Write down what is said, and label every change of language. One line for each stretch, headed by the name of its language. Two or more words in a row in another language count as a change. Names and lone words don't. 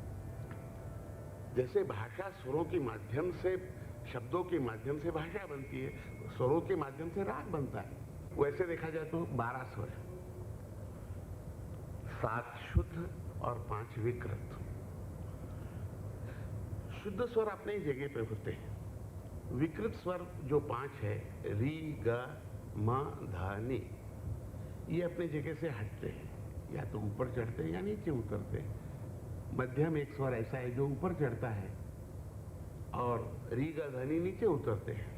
Hindi: जैसे भाषा स्वरों के माध्यम से, शब्दों के माध्यम से भाषा बनती है, स्वरों के माध्यम से राग बनता है। वैसे देखा जाए तो 12 स्वर है, 7 शुद्ध और 5 विकृत। शुद्ध स्वर अपनी जगह पे होते हैं। विकृत स्वर जो 5 है, री, ग, म, ध, नि, ये अपनी जगह से हटते हैं, या तो ऊपर चढ़ते हैं या नीचे उतरते हैं। मध्यम एक स्वर ऐसा है जो ऊपर चढ़ता है और री, ग, ध, नि नीचे उतरते हैं।